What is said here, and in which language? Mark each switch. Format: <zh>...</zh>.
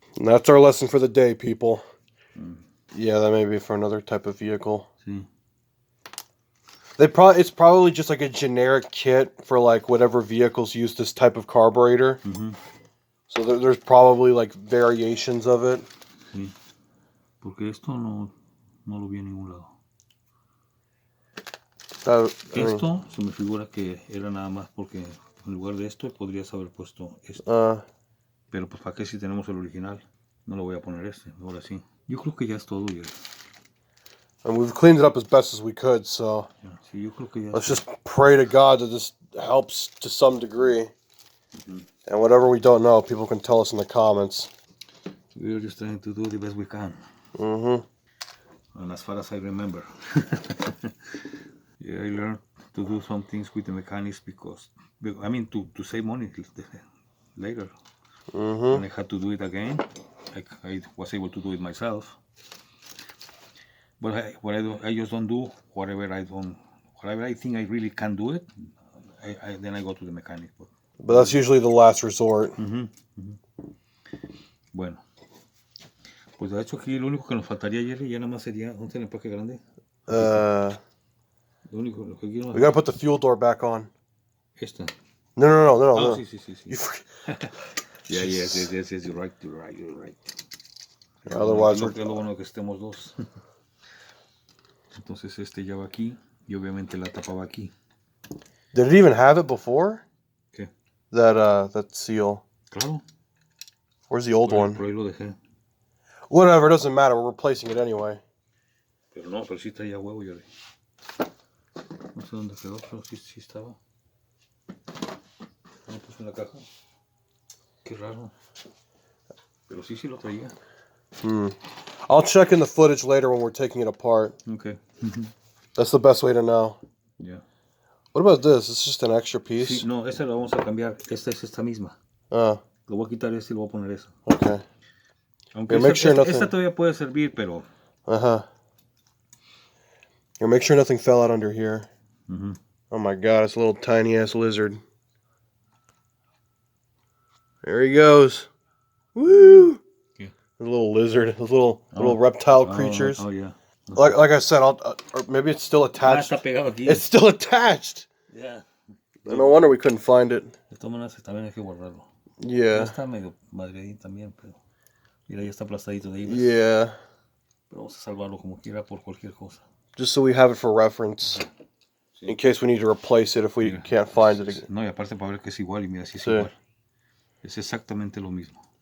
<en>And that's our lesson for the day, people. Yeah, that may be for another type of vehicle.</en> <es>Sí.</es> <en>It's probably just like a generic kit for like whatever vehicles use this type of carburetor. So there's probably like variations of it.</en> <es>Sí. Porque esto no lo vi en ningún lado. Esto se me figura que era nada más porque en lugar de esto podrías haber puesto esto. Pero pues para qué si tenemos el original. No lo voy a poner ahora sí. Yo creo que ya es todo, Jerry.</es> <en>And we've cleaned it up as best as we could, so</en> <es>Sí, yo creo que ya</es> <en>let's just pray to God that this helps to some degree. And whatever we don't know, people can tell us in the comments. We're just trying to do the best we can. And as far as I remember. Yeah, I learned to do some things with the mechanics because, to save money later. When I had to do it again, I was able to do it myself. But I just don't do whatever I think I really can do it. Then I go to the mechanic. But that's usually the last resort.</en> <es>Bueno, pues de hecho aquí lo único que nos faltaría, Jerry, ya nada más sería, ¿dónde está el empaque grande?</es> <en>We gotta put the fuel door back on.</en> <es>Esta. No. Sí.</es> <en>Yes, you're right. Otherwise,</en> <es>es lo bueno que estemos dos. Entonces este ya va aquí y obviamente la tapa va aquí.</es> <en>Did it even have it before?</en> <es>¿Qué?</es> <en>That seal.</en> <es>Claro.</es> <en>Where's the old one?</en> <es>Por ahí lo dejé.</es> <en>Whatever, it doesn't matter. We're replacing it anyway.</en> <es>Pero sí traía huevo, Jerry. No sé dónde quedó, pero sí estaba. No puse en la caja. Qué raro. Pero sí lo traía.</es> <en>I'll check in the footage later when we're taking it apart. Okay. That's the best way to know. Yeah. What about this? It's just an extra piece?</en> <es>Sí, no, esa la vamos a cambiar. Esta es esta misma. Lo voy a quitar y lo voy a poner eso.</es> <en>Okay.</en> <es>Aunque esta todavía puede servir, pero...</es> <en>Here, make sure nothing fell out under here. Oh my god, it's a little tiny ass lizard. There he goes. Woo! Yeah. The little lizard, those little reptile creatures. Oh yeah. Like I said, or maybe it's still attached.</en> <es>Está pegado aquí.</es> <en>It's still attached. Yeah. No wonder we couldn't find it.</en> <es>De todas maneras también hay que guardarlo.</es> <en>Yeah.</en> <es>Ya está medio madreadín también, pero mira, ya está aplastadito de ahí.</es> <en>Yeah.</en> <es>Pero vamos a salvarlo como quiera por cualquier cosa.</es> <en>Just so we have it for reference. In case we need to replace it if we can't find it again.</en> <es>No, y aparte para ver que es igual, y mira, sí es igual. Es exactamente lo mismo.</es>